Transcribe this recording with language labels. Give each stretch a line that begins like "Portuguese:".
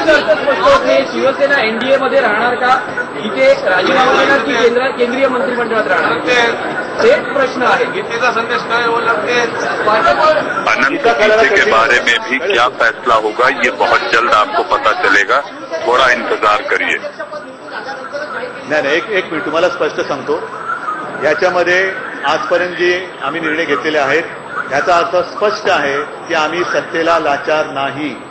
Marathi: Shiv Sena NDA मध्ये राहणार का, इथे राजीनामा देणार की केंद्रीय मंत्रिमंडळात राहणार, तेच प्रश्न आहे। गीतेचा संदेश काय
Hindi: अनंत गीते के बारे में भी क्या फैसला होगा ये बहुत जल्द आपको पता चलेगा, थोड़ा इंतजार करिए।
Marathi: नाही एक मिनिट तुम्हाला स्पष्ट सांगतो, याच्यामध्ये आजपर्यंत जे आम्ही निर्णय घेतलेले आहेत याचा अर्थ स्पष्ट आहे की आम्ही सत्तेला लाचार नाही।